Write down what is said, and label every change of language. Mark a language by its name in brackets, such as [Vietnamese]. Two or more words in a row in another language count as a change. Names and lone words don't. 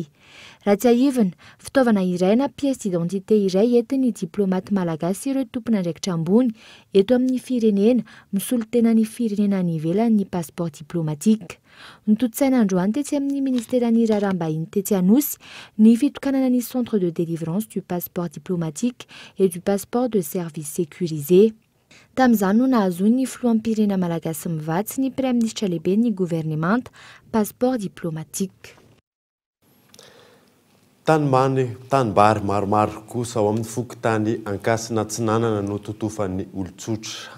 [Malagasy] Raha tsy ahivana, fitaovana iray na [French] pièce d'identité [Malagasy] iray entin'ny diplomaty malagasy ireo tompon'andraikitra ambony eto amin'ny firenena misolo tena ny firenena any ivelany ny [French] passeport diplomatique. [Malagasy] Nitotsaina androany tetsy amin'ny ministeran'ny raharaham-bahiny tetsy Anosy ny fitokanana ny [French] centre de délivrance du passeport diplomatique et du passeport de service sécurisé. [Malagasy] Tamin'izany no nahazoany ny filoham-pirenena malagasy mivatsy ny praiministra lehibe ny gouvernemanta [French] passeport diplomatique. [Malagasy] Tanimbary maromaro kosa ao amin'ny fokontany Ankasina Tsinanana no totofan'ny olon-tsotra.